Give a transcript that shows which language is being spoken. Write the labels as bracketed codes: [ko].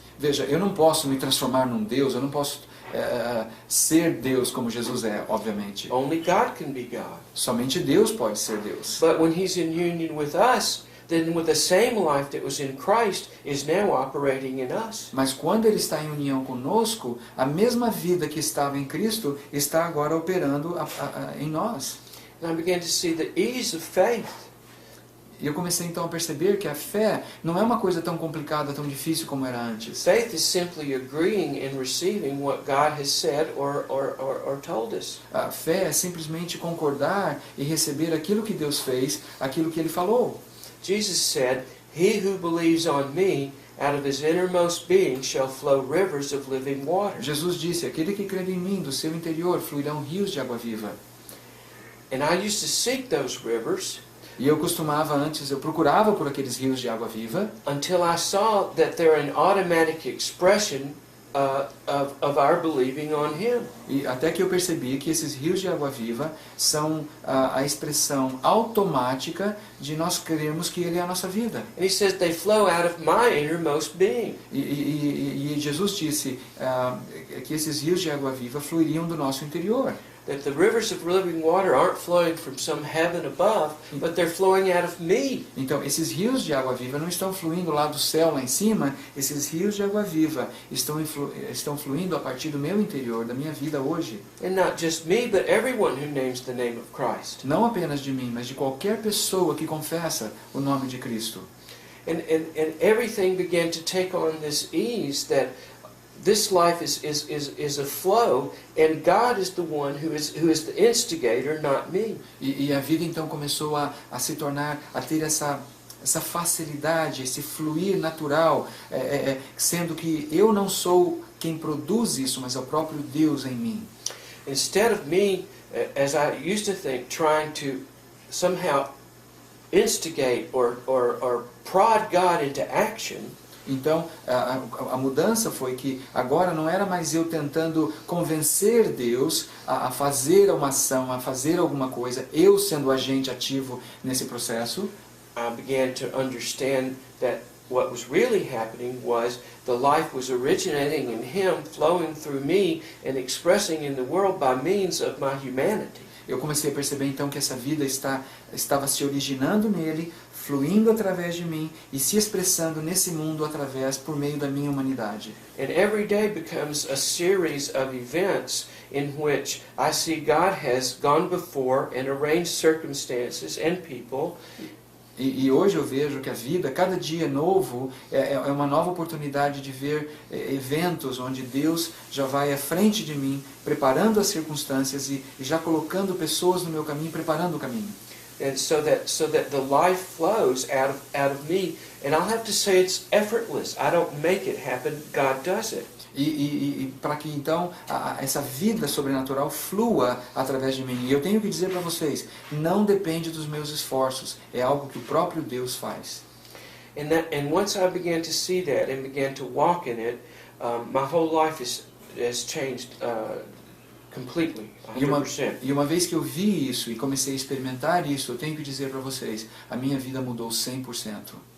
[pt] Veja, eu não posso me transformar num Deus, eu não posso ser Deus como Jesus é, obviamente. [en] Only God can be God. [pt] Somente Deus pode ser Deus. [en] But when He's in union with us, then with the same life that was in Christ is now operating in us. [pt] Mas quando Ele está em união conosco, a mesma vida que estava em Cristo está agora operando em nós. [en] And I began to see the ease of faith. [pt] E eu comecei então a perceber que a fé não é uma coisa tão complicada, tão difícil como era antes. [en] Faith is simply agreeing and receiving what God has said or told us. [pt] A fé é simplesmente concordar e receber aquilo que Deus fez, aquilo que Ele falou. [en] Jesus said, "He who believes on me, out of his innermost being shall flow rivers of living water." [pt] Jesus disse, aquele que crê em mim, do seu interior fluirão rios de água viva. [en] And I used to seek those rivers. [pt] E eu procurava por aqueles rios de água viva, [en] until I saw that they're an automatic expression of our believing on Him. [pt] E até que eu percebi que esses rios de água viva são a expressão automática de nós crermos que Ele é a nossa vida. [en] And He says they flow out of my innermost being. [pt] E Jesus disse que esses rios de água viva fluiriam do nosso interior. [en] That the rivers of living water aren't flowing from some heaven above, but they're flowing out of me. [pt] Então, esses rios de água viva não estão fluindo lá do céu, lá em cima. Esses rios de água viva estão fluindo a partir do meu interior, da minha vida hoje. [en] And not just me, but everyone who names the name of Christ. [pt] Não apenas de mim, mas de qualquer pessoa que confessa o nome de Cristo. [en] And everything began to take on this ease that this life is a flow, and God is the one who is the instigator, not me. [pt] E a vida então começou a se tornar, a ter essa facilidade, esse fluir natural, sendo que eu não sou quem produz isso, mas é o próprio Deus em mim. [en] Instead of me, as I used to think, trying to somehow instigate or prod God into action. [pt] Então, a mudança foi que agora não era mais eu tentando convencer Deus a fazer uma ação, a fazer alguma coisa, eu sendo agente ativo nesse processo. [en] I began to understand that what was really happening was the life was originating in Him, flowing through me, and expressing in the world by means of my humanity. [pt] Eu comecei a perceber então que essa vida estava se originando nele, fluindo através de mim e se expressando nesse mundo por meio da minha humanidade. [en] And every day becomes a series of events in which I see God has gone before and arranged circumstances and people. [pt] E hoje eu vejo que a vida, cada dia novo, é uma nova oportunidade de ver eventos onde Deus já vai à frente de mim, preparando as circunstâncias e já colocando pessoas no meu caminho, preparando o caminho. [en] And so that the life flows out of me, and I'll have to say it's effortless. I don't make it happen, God does it. [pt] E para que então essa vida sobrenatural flua através de mim. E eu tenho que dizer para vocês, não depende dos meus esforços, é algo que o próprio Deus faz. [en] And once I began to see that and began to walk in it, my whole life has changed completely, 100%. [pt] E uma vez que eu vi isso e comecei a experimentar isso, eu tenho que dizer para vocês, a minha vida mudou 100%.